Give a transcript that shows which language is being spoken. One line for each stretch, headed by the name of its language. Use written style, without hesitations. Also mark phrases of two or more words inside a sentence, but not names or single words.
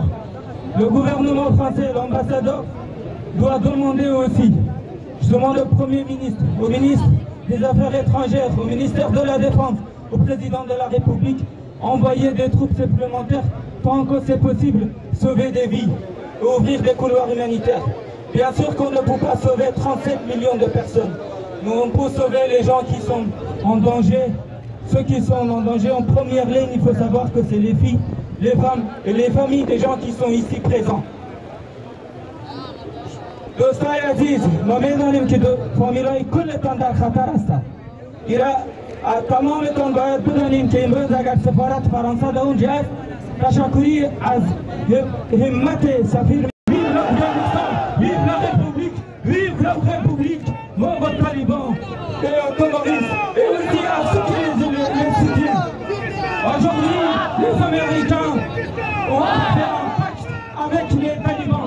French: Le gouvernement français, l'ambassadeur, doit demander aussi, je demande au Premier ministre, au ministre des Affaires étrangères, au ministère de la Défense, au président de la République, envoyer des troupes supplémentaires tant que c'est possible, sauver des vies et ouvrir des couloirs humanitaires. Bien sûr qu'on ne peut pas sauver 37 millions de personnes, mais on peut sauver les gens qui sont en danger. Ceux qui sont en danger en première ligne, il faut savoir que c'est les filles, les femmes et les familles des gens qui sont ici présents.
Persian: دوستای عزیز ما می‌دانیم که فامیلای کلتان در خطر هستند. تمامتان باید بدانیم که امروز اگر سفارت فرانسه در اونجا است، تشکری از همت سفیر.
French: Vive l'Afghanistan, vive la République, vive la République, mort aux talibans et aux terroristes et aussi à ceux qui les soutiennent. Aujourd'hui, les Américains ont fait un pacte avec les talibans.